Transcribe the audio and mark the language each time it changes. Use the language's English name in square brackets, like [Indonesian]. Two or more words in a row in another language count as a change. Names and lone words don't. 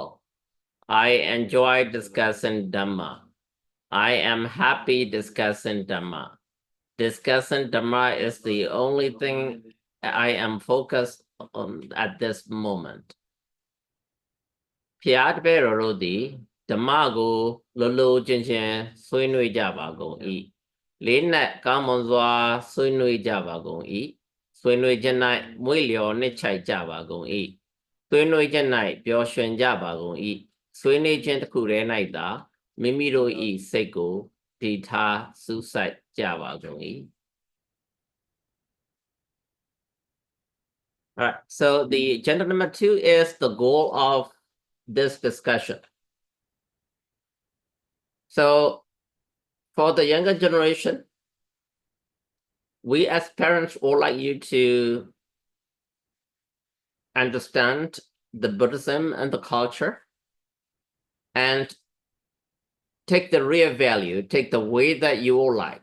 [English] I enjoy discussing Dhamma. I am happy discussing Dhamma. Discussing Dhamma is the only thing I am focused on at this moment. Phiat Berorodi. [Burmese] ဓမ္မကိုလိုလိုချင်ချင်ဆွေးနွေးကြပါကုန်၏လေးနက်ကောင်းမွန်စွာ ဆွေးနွေးကြပါကုန်၏ဆွေးနွေးခြင်း၌မွေ့လျော်နှစ်ချိုက်ကြပါကုန်၏ဆွေးနွေးခြင်း၌ပျော်ရွှင်ကြပါကုန်၏ဆွေးနွေးခြင်းတစ်ခုတည်း၌သာမိမိတို့၏စိတ်ကိုတည်ထားစူးစိုက်ကြပါကုန်၏ [English] All right, so the agenda number 2 is the goal of this discussion. So for the younger generation, we as parents would like you to understand the Buddhism and the culture and take the real value, take the way that you will like.